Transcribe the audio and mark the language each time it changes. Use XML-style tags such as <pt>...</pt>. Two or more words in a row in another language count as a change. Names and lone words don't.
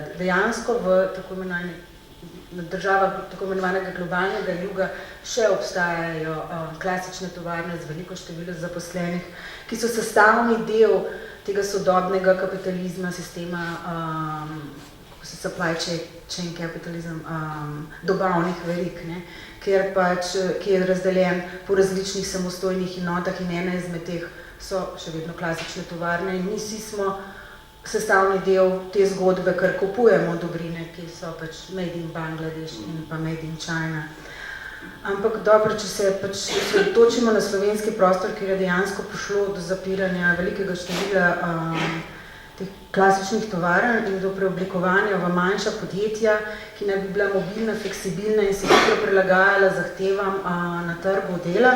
<sl>Dejansko v tako državah tako imenovanega globalnega juga še obstajajo klasične tovarne z veliko število zaposlenih, ki so sestavni del tega sodobnega kapitalizma, sistema, kako se</sl> <en>supply chain capitalism,</en> <sl>dobavnih verig, ne, ki je razdeljen po različnih samostojnih enotah in ena izmed teh so še vedno klasične tovarne in mi vsi smo sestavni del te zgodbe, ker kupujemo dobrine, ki so pač</sl> <en>made in</en> <sl>Bangladeš in pa</sl> <en>made in China.</en> <sl>Ampak dobro, če se pač osredotočimo na slovenski prostor, kjer je dejansko prišlo do zapiranja velikega števila teh klasičnih tovarn in do preoblikovanja v manjša podjetja, ki naj bi bila mobilna, fleksibilna in se hitro prilagajala zahtevam na trgu dela.</sl>